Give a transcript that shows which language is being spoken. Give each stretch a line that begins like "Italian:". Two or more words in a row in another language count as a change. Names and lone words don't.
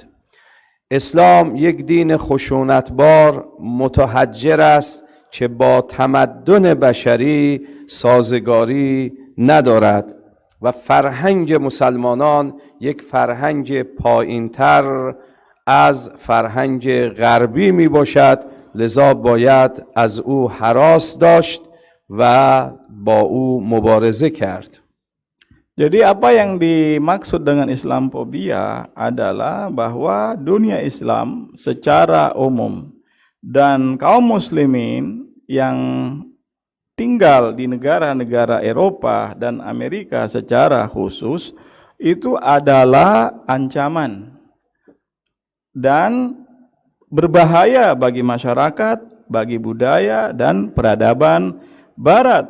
Persian: اسلام یک دین خشونتبار متحجر است که با تمدن بشری سازگاری ندارد و فرهنگ مسلمانان یک فرهنگ پایینتر از فرهنگ غربی می باشد، لذا باید از او هراس داشت و با او مبارزه کرد.
Indonesian: Jadi apa yang dimaksud dengan Islamophobia adalah bahwa dunia Islam secara umum dan kaum muslimin yang tinggal di negara-negara Eropa dan Amerika secara khusus itu adalah ancaman dan berbahaya bagi masyarakat, bagi budaya dan peradaban Barat.